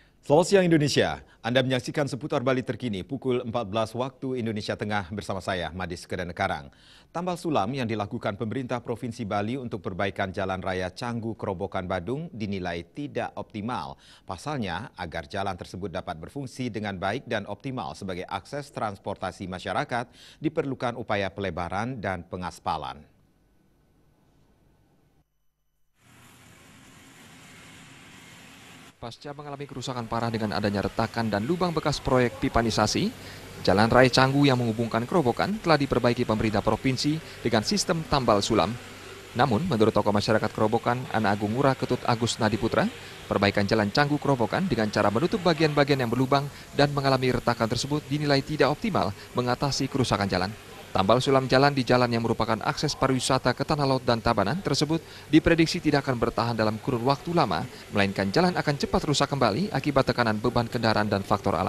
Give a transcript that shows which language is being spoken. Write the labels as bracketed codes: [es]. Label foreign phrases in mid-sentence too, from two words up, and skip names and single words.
[id] Selamat siang Indonesia, Anda menyaksikan seputar Bali terkini pukul 14 waktu Indonesia Tengah bersama saya, Madis Kedanekarang. Tambal sulam yang dilakukan pemerintah Provinsi Bali untuk perbaikan Jalan Raya Canggu Kerobokan Badung dinilai tidak optimal. Pasalnya, agar jalan tersebut dapat berfungsi dengan baik dan optimal sebagai akses transportasi masyarakat, diperlukan upaya pelebaran dan pengaspalan. Pasca mengalami kerusakan parah dengan adanya retakan dan lubang bekas proyek pipanisasi, Jalan Raya Canggu yang menghubungkan Kerobokan telah diperbaiki pemerintah provinsi dengan sistem tambal sulam. Namun, menurut tokoh masyarakat Kerobokan, Anak Agung Ngurah Ketut Agus Nadiputra, perbaikan Jalan Canggu Kerobokan dengan cara menutup bagian-bagian yang berlubang dan mengalami retakan tersebut dinilai tidak optimal mengatasi kerusakan jalan. Tambal sulam jalan di jalan yang merupakan akses pariwisata ke Tanah Laut dan Tabanan tersebut diprediksi tidak akan bertahan dalam kurun waktu lama, melainkan jalan akan cepat rusak kembali akibat tekanan beban kendaraan dan faktor alam.